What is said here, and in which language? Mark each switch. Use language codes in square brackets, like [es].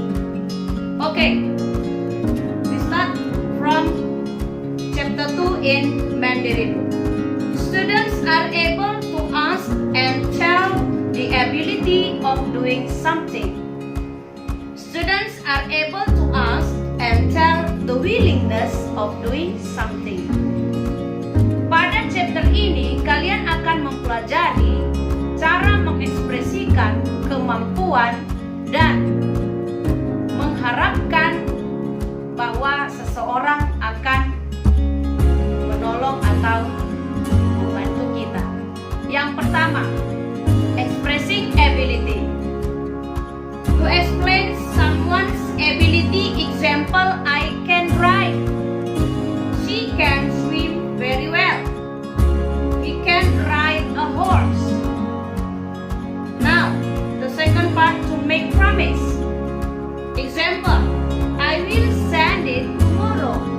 [en] Okay, we start from chapter 2 in Mandarin. Students are able to ask and tell the ability of doing something. Students are able to ask and tell the willingness of doing something. [id] Pada chapter ini, kalian akan mempelajari cara mengekspresikan kemampuan dan mengharapkan bahwa seseorang akan menolong atau membantu kita. Yang pertama, [en] expressing ability. To explain someone's ability, example, I can drive. She can swim very well. He can ride a horse. Now, the second part, to make promise. Example, I will send it tomorrow.